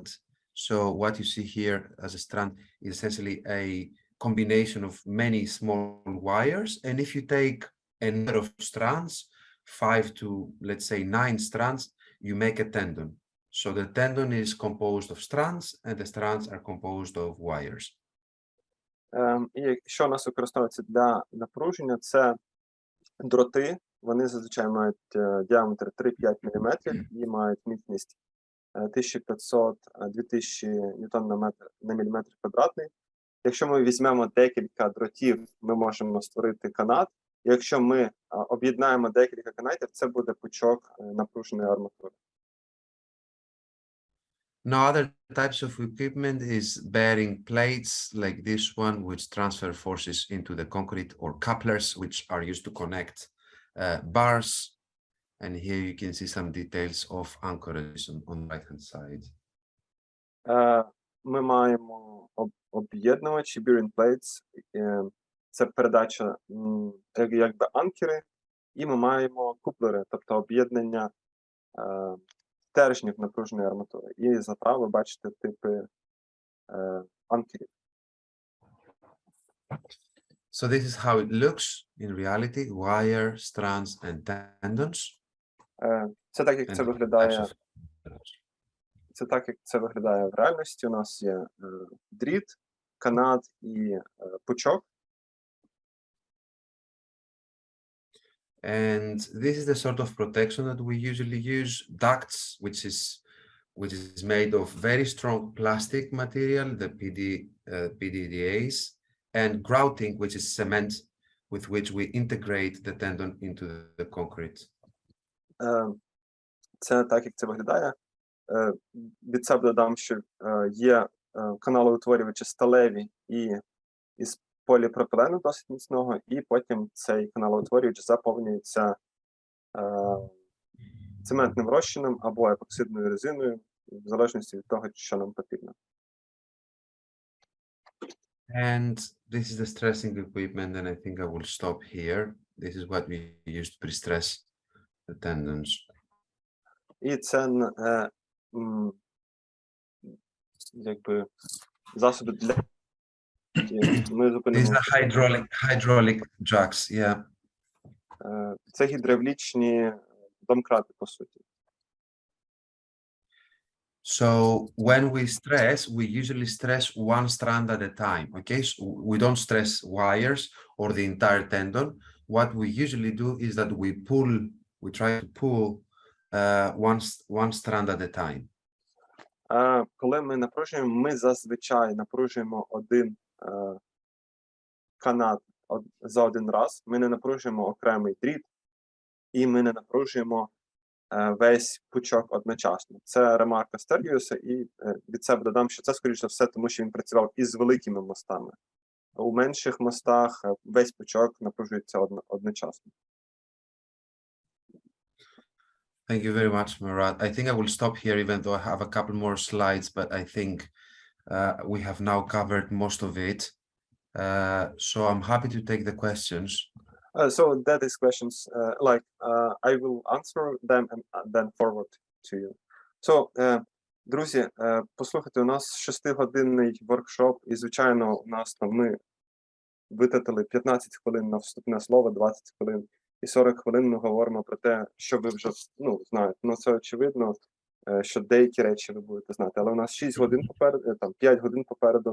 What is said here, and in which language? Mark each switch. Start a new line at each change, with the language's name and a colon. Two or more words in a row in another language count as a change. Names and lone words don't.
English: So what you see here as a strand is essentially a combination of many small wires. And if you take a number of strands, 5 to, let's say, 9 strands, you make a tendon. So the tendon is composed of strands, and the strands are composed of wires.
Ukrainian: І що у нас використовується для напруження, це дроти. Вони зазвичай мають діаметр 3-5 мм і мають міцність 1500-2000 ньютон на міліметр квадратний. Якщо ми візьмемо декілька дротів, ми можемо створити канат. Якщо ми об'єднаємо декілька канатів, це буде пучок напруженої арматури.
English: No other types of equipment is bearing plates like this one, which transfer forces into the concrete, or couplers, which are used to connect bars. And here you can see some details of anchorage on the right-hand side.
Ukrainian: Ми маємо об'єднувачі,
English: bearing plates,
Ukrainian: це передача якби анкери, і ми маємо куплери, тобто об'єднання стержнів напруженої арматури. І заправи ви бачите типи анкерів.
English: So this is how it looks in reality: wire, strands, and tendons.
Ukrainian: Це так, як це виглядає. Це так, як це виглядає в реальності. У нас є дріт, канат і пучок.
English: And this is the sort of protection that we usually use: ducts, which is made of very strong plastic material, the PDDAs, and grouting, which is cement, with which we integrate the tendon into the concrete.
Ukrainian: Це так, як це виглядає. Від себе додам, що є каналоутворювачі сталеві і із поліпропилену досить міцного, і потім цей каналоутворювач заповнюється цементним розчином або епоксидною резиною, в залежності від того, що нам потрібно.
English: And this is the stressing equipment, and I think I will stop here. This is what we use to pre-stress the tendons.
Ukrainian: І це якби засоби для ми
English: These are hydraulic jacks, yeah.
Ukrainian: Це гідравлічні домкрати, по суті.
English: So when we stress, we usually stress one strand at a time, okay? So we don't stress wires or the entire tendon. What we usually do is that we try to pull one strand at a time.
Ukrainian: Коли ми напружуємо, ми зазвичай напружуємо один канат за один раз. Ми не напружуємо окремий дріт, і ми не напружуємо весь пучок одночасно. Це ремарка Стергіоса, і від себе додам, що це, скоріше за все, тому що він працював із великими мостами. У менших мостах весь пучок напружується одночасно.
English: Thank you very much, Murat. I think I will stop here, even though I have a couple more slides, but I think we have now covered most of it. So I'm happy to take the questions. So that is questions, I will answer them and then forward to you. So,
Ukrainian: друзі, послухайте, у нас 6-годинний воркшоп, і, звичайно, у нас там ми витратили 15 хвилин на вступне слово, 20 хвилин, і 40 хвилин ми говоримо про те, що ви вже, знаєте. Це очевидно, що деякі речі ви будете знати, але у нас 6 годин попереду, 5 годин попереду.